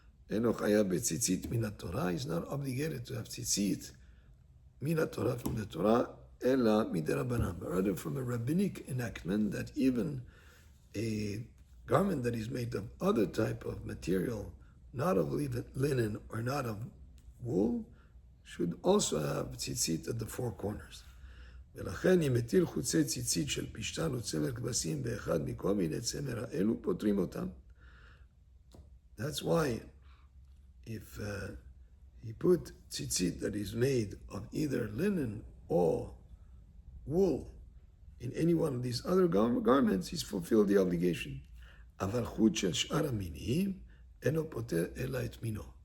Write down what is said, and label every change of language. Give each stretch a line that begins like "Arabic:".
Hebrew: Eno chayav betzitzit min haTorah,
English: is not obligated to have tzitzit
Hebrew: min haTorah,
English: from the Torah,
Hebrew: ela miderabanan,
English: but rather from a rabbinic enactment that even a garment that is made of other type of material, not of linen or not of wool, should also have tzitzit at the 4 corners.
Hebrew: ולכן אם מטיל חוצי ציצית של פשתן וצמר כבשים באחד מכל מיני צמר האלו, פותרים אותם.
English: That's why if he put tzitzit that is made of either linen or wool in any one of these other garments, he's fulfilled the obligation.
Hebrew: אבל חוט של שאר המינים אינו פוטר אלא את מינו.